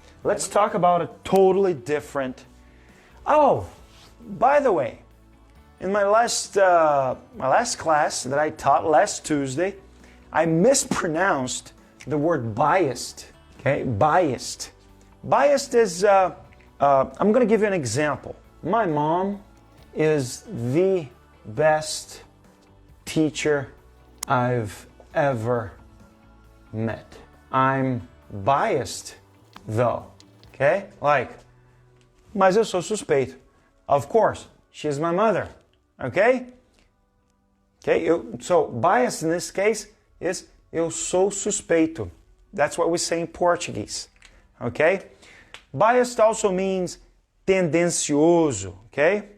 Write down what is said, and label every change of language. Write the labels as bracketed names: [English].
[English] Let's talk about a totally different. Oh, by the way, in my last class that I taught last Tuesday, I mispronounced the word biased. Okay? Biased. Biased is, I'm going to give you an example. My mom is the best teacher I've ever met. I'm biased though, okay? Like, [Portuguese] mas eu sou suspeito. [English] Of course, she's my mother, okay? Okay, so biased in this case is [Portuguese] eu sou suspeito. [English] That's what we say in Portuguese, okay? Biased also means tendencioso, okay?